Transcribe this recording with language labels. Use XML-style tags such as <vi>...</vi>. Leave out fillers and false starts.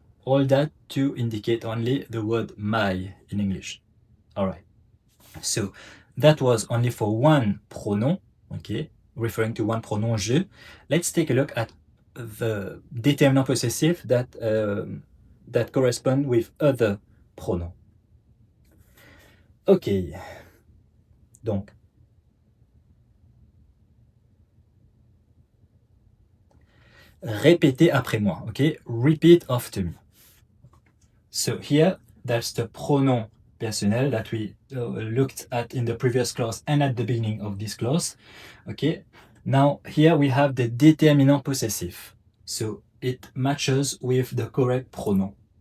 <en>All that to indicate only the word my in English. All right. So that was only for one pronoun. Okay, referring to one pronoun je. Let's take a look at the determinant possessive that correspond with other pronoun.</en> <fr>Ok, donc répétez après moi.</fr> <en>Ok, repeat after me. So here, that's the pronoun personnel that we looked at in the previous class and at the beginning of this class. Okay, now here we have the determinant possessive. So it matches with the correct pronoun.</en>